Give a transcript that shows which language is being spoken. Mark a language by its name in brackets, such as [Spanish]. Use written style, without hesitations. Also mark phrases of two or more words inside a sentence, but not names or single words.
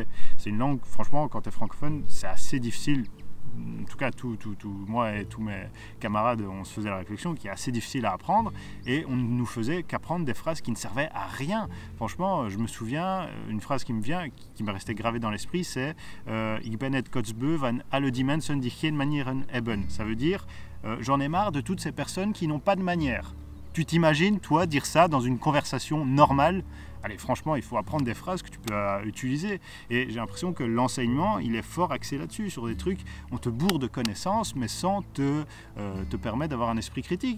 [French] C'est une langue, franchement, quand tu es francophone, c'est assez difficile. En tout cas, moi et tous mes camarades, on se faisait la réflexion qui est assez difficile à apprendre et on ne nous faisait qu'apprendre des phrases qui ne servaient à rien. Franchement, je me souviens, une phrase qui m'est restée gravée dans l'esprit, c'est [Dutch] Ik ben het kotsbeu van alle die mensen die geen manieren hebben. [French] Ça veut dire, j'en ai marre de toutes ces personnes qui n'ont pas de manières. Tu t'imagines, toi, dire ça dans une conversation normale? Allez, franchement, il faut apprendre des phrases que tu peux utiliser. Et j'ai l'impression que l'enseignement, il est fort axé là-dessus, sur des trucs, on te bourre de connaissances, mais sans te permettre d'avoir un esprit critique.